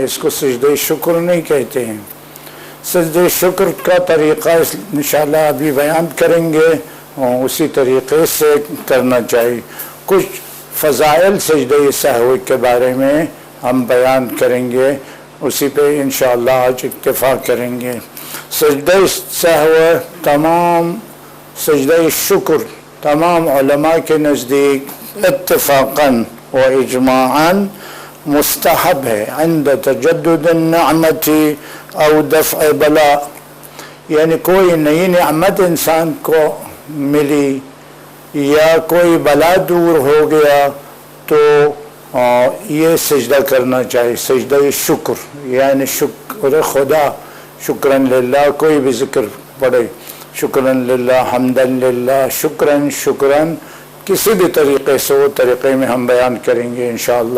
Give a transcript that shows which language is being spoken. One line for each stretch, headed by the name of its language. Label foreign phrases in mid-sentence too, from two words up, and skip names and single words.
Urdu: اس کو سجدہ شکر نہیں کہتے ہیں. سجدہ شکر کا طریقہ انشاءاللہ ابھی بیان کریں گے، اسی طریقے سے کرنا چاہیے. کچھ فضائل سجدہ سہو کے بارے میں ہم بیان کریں گے، اسی پہ انشاءاللہ آج اکتفا کریں گے. سجدہ سہو سجدہ شکر تمام علماء کے نزدیک
Arabic: اتفاقاً و اجماعاً
Urdu: مستحب ہے
Arabic: عند تجدد النعمت او دفع بلاء.
Urdu: یعنی کوئی نئی نعمت انسان کو ملی یا کوئی بلا دور ہو گیا تو یہ سجدہ کرنا چاہیے. سجدہ شکر یعنی شکر خدا،
Arabic: شکراً للہ،
Urdu: کوئی بھی ذکر پڑھے،
Arabic: شکراً للہ، حمداً للہ،
Urdu: شکراً کسی بھی طریقے سے، وہ طریقے میں ہم بیان کریں گے انشاءاللہ.